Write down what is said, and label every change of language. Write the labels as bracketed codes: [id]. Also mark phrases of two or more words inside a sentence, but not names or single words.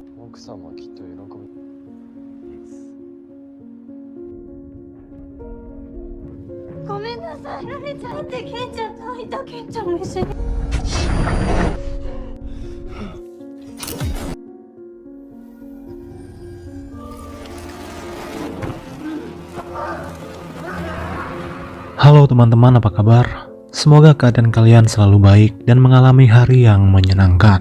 [ja] 奥さんはきっと喜ぶ。ごめんなさい。ラレちゃんってケンちゃんといたケンちゃんも一緒に。 [id] Halo teman-teman, apa kabar? Semoga keadaan kalian selalu baik dan mengalami hari yang menyenangkan.